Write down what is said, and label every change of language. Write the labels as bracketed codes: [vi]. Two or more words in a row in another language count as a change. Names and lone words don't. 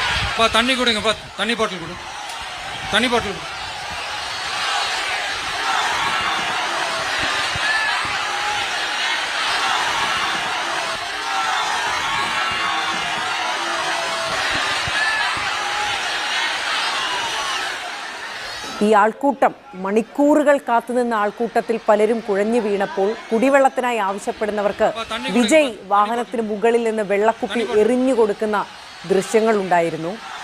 [ta] தண்ணி கொடுங்கப்பா, தண்ணி பாட்டில் கொடு, தண்ணி பாட்டில் கொடு. [ml] ഈ ആൾക്കൂട്ടം മണിക്കൂറുകൾ കാത്തുനിന്ന ആൾക്കൂട്ടത്തിൽ പലരും കുഴഞ്ഞു വീണപ്പോൾ കുടിവെള്ളത്തിനായി ആവശ്യപ്പെടുന്നവർക്ക് വിജയ് വാഹനത്തിന് മുകളിൽ നിന്ന് വെള്ളക്കുപ്പി എറിഞ്ഞു കൊടുക്കുന്ന ദൃശ്യങ്ങൾ ഉണ്ടായിരുന്നു.